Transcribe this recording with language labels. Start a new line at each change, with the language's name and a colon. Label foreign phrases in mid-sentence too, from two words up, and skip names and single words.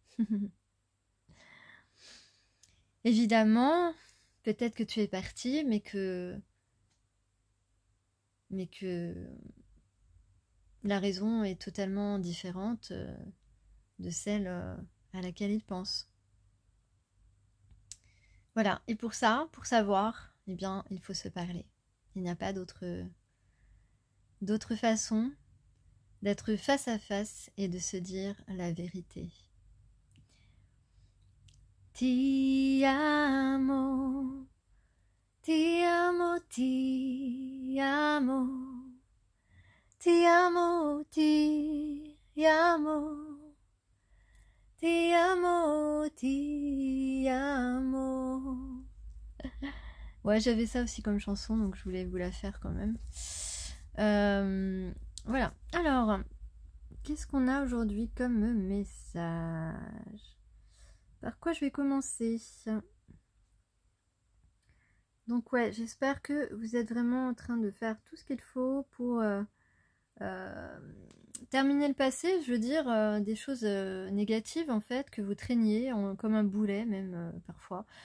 French: Évidemment, peut-être que tu es parti, mais que la raison est totalement différente de celle à laquelle il pense. Voilà, et pour ça, pour savoir, eh bien, il faut se parler. Il n'y a pas d'autre façon d'être face à face et de se dire la vérité.
Italian: Ti amo, ti amo, ti amo, ti amo, ti amo, ti amo, ti amo.
French: Ouais, j'avais ça aussi comme chanson, donc je voulais vous la faire quand même. Voilà. Alors, qu'est-ce qu'on a aujourd'hui comme message? Par quoi je vais commencer? Donc ouais, j'espère que vous êtes vraiment en train de faire tout ce qu'il faut pour terminer le passé, je veux dire des choses négatives en fait, que vous traîniez comme un boulet même parfois.